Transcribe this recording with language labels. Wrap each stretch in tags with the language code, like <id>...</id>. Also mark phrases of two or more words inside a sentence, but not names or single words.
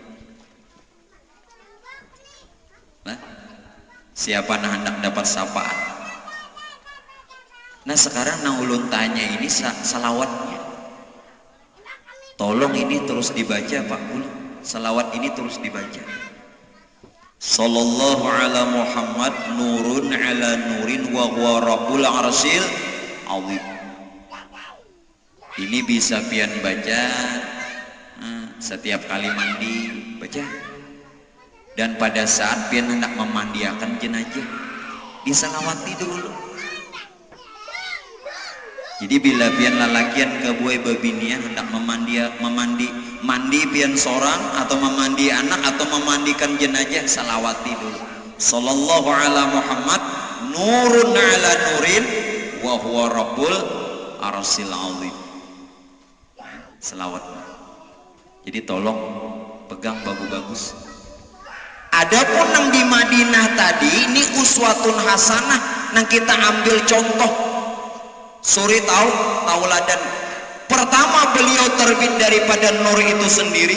<bjn>Nah, siapa nah hendak dapat syafaat? Nah sekarang nang ulun tanya ini salawatnya, tolong ini terus dibaca Pak Ul, salawat ini terus dibaca.</bjn> <ar>صلى الله على محمد نور على نور وهو رب العرش العظيم.</ar> <bjn>Ini bisa pian baca setiap kali mandi baca, dan pada saat pian hendak memandiakan jenazah disalawati dulu. Jadi bila pian lalakian ke buai babinian hendak mandi pian sorang atau memandi anak atau memandikan jenazah, salawati dulu.</bjn> <ar>صلى الله على محمد نور على نور وهو رب العرش العظيم.</ar> <bjn>Selawat. Jadi tolong pegang bagus-bagus. Adapun nang di Madinah tadi ini</bjn> <ar>أسوة حسنة,</ar> <bjn>nang kita ambil contoh. Suri tauladan. Pertama beliau terbit daripada nur itu sendiri.</bjn>